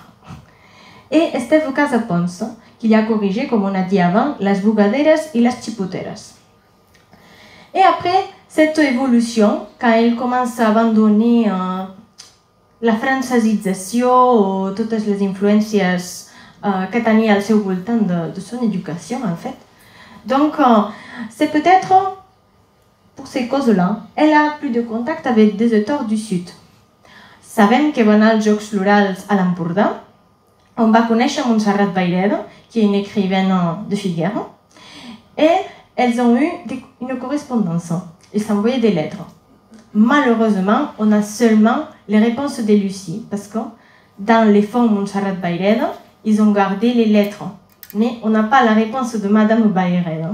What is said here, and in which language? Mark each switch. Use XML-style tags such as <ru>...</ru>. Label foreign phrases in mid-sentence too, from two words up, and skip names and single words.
<fr>Et Esteve Casapons, qui a corrigé, comme on a dit avant, les bugaderes et les chipoteras. Et après cette évolution, quand elle commence à abandonner la francisation ou toutes les influences que</fr> <ca>tenia al seu voltant</ca> <fr>de son éducation, en fait. Donc, c'est peut-être pour ces causes-là, elle a plus de contact avec des auteurs du Sud.</fr> <ca>Sabem que va anar als Jocs Florals a l'Empordà, on va conèixer Montserrat Vayreda,</ca> <fr>qui est une écrivaine de Figueres, et elles ont eu une correspondance. Ils s'envoyaient des lettres. Malheureusement, on a seulement les réponses de Lucie, parce que dans les fonds Montserrat Vayreda, ils ont gardé les lettres, mais on n'a pas la réponse de Madame Vayreda.</fr>